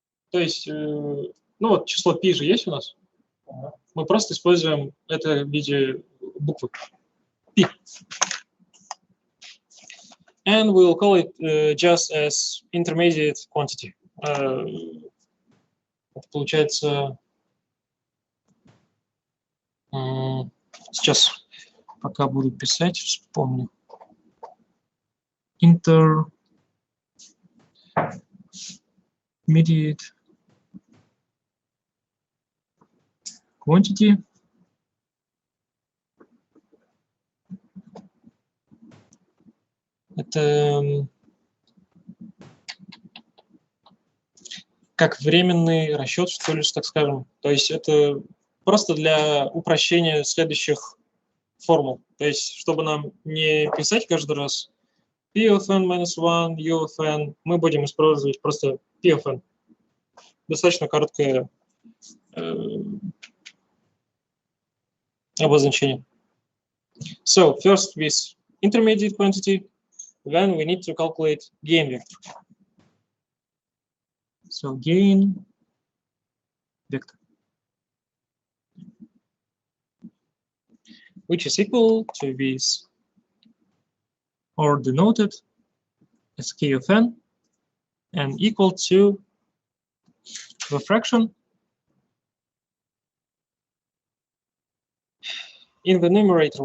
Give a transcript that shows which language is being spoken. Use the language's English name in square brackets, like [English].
[Russian] То есть, ну вот число P же есть у нас. Мы просто используем это в виде буквы P. [English] And we'll call it just as intermediate quantity. [Russian] Это получается Сейчас, пока буду писать, вспомню. [English] Intermediate quantity. [Russian] Это как временный расчет, что ли, так скажем. То есть это просто для упрощения следующих формул. То есть, чтобы нам не писать каждый раз [English] P of n minus 1, U of n, [Russian] мы будем использовать просто P of n. Достаточно короткое обозначение. [English] So, first with intermediate quantity, then we need to calculate gain vector. So, gain vector, which is equal to this, or denoted as k of n, and equal to the fraction in the numerator.